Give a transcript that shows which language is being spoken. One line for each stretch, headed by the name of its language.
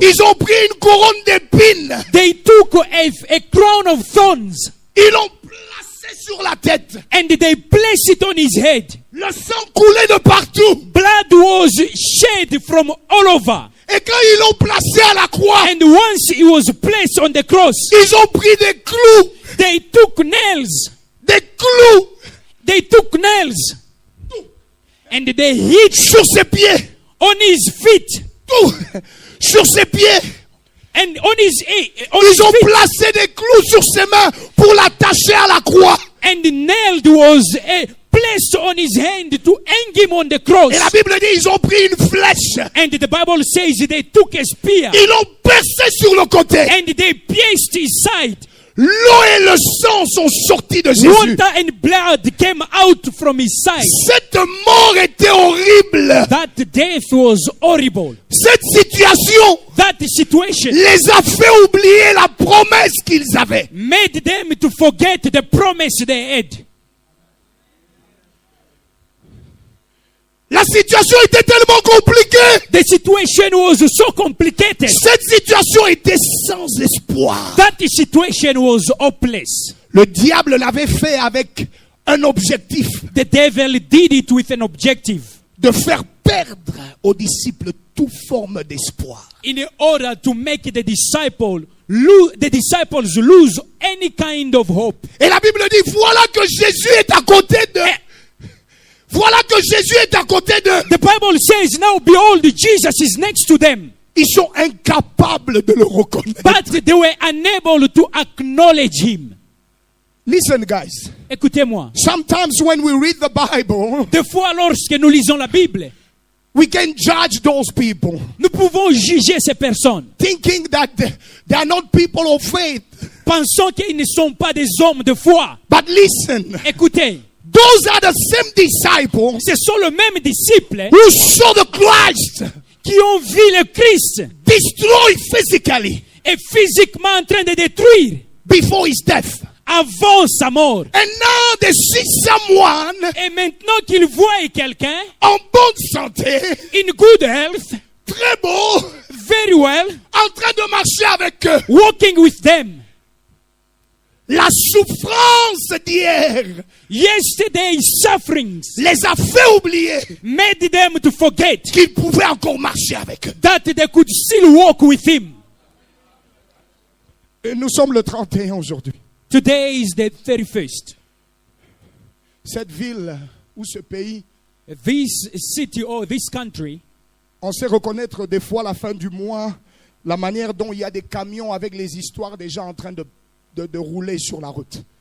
French: Ils ont pris une couronne d'épines.
English: They took a crown of thorns
French: Ils l'ont placé sur la tête.
English: and they placed it on his head.
French: Le sang coulait de partout.
English: Blood was shed from all over.
French: Et quand ils l'ont placé à la croix,
English: And once he was placed on the cross,
French: ils ont pris des clous.
English: they took nails.
French: Des clous
English: They took nails and they hit
French: sur ses pieds.
English: on his feet
French: Tout sur ses pieds.
English: and on his
French: Ils ont
English: feet.
French: placé des clous sur ses mains pour l'attacher à la croix.
English: And nailed was placed on his hand to hang him on the cross.
French: Et la Bible dit, ils ont pris une flèche.
English: And the Bible says they took a spear
French: Ils l'ont percé sur le côté.
English: and they pierced his side.
French: L'eau et le sang sont sortis de Jésus.
English: Water and blood came out from his side.
French: Cette mort était horrible.
English: That death was horrible.
French: Cette situation
English: That situation
French: les a fait oublier la promesse qu'ils avaient.
English: made them to forget the promise they had.
French: La situation était tellement compliquée.
English: The situation was so complicated.
French: Cette situation était sans espoir.
English: That situation was hopeless.
French: Le diable l'avait fait avec un objectif,
English: The devil did it with an objective,
French: de faire perdre aux disciples toute forme d'espoir.
English: in order to make the disciples lose any kind of hope.
French: Et la Bible dit, voilà que Jésus est à côté de... Voilà que Jésus est à côté de...
English: The Bible says, now behold, Jesus is next to them.
French: Ils sont incapables de le reconnaître.
English: But they were unable to acknowledge him. Listen, guys.
French: Écoutez-moi.
English: Sometimes when we read the Bible,
French: Des fois, lorsque nous lisons la Bible,
English: we can judge those people,
French: nous pouvons juger ces personnes,
English: thinking that they are not people of faith.
French: pensant qu'ils ne sont pas des hommes de foi.
English: But listen,
French: Écoutez,
English: Those are the same disciples
French: Ce sont les mêmes disciples
English: who saw the Christ
French: qui ont vu le Christ
English: destroy physically
French: et physiquement en train de détruire
English: before his death.
French: avant sa mort.
English: And now they see someone
French: Et maintenant qu'ils voient quelqu'un en bonne santé,
English: in good health,
French: très beau,
English: very well,
French: en train de marcher avec eux.
English: walking with them.
French: La souffrance d'hier
English: Yesterday's sufferings
French: les a fait oublier
English: made them to forget
French: qu'ils pouvaient encore marcher avec eux.
English: that they could still walk with him.
French: Et nous sommes le 31 aujourd'hui.
English: Today is the 31st.
French: Cette ville ou ce pays,
English: This city or this country,
French: on sait reconnaître des fois à la fin du mois la manière dont il y a des camions avec les histoires des gens en train de rouler sur la route.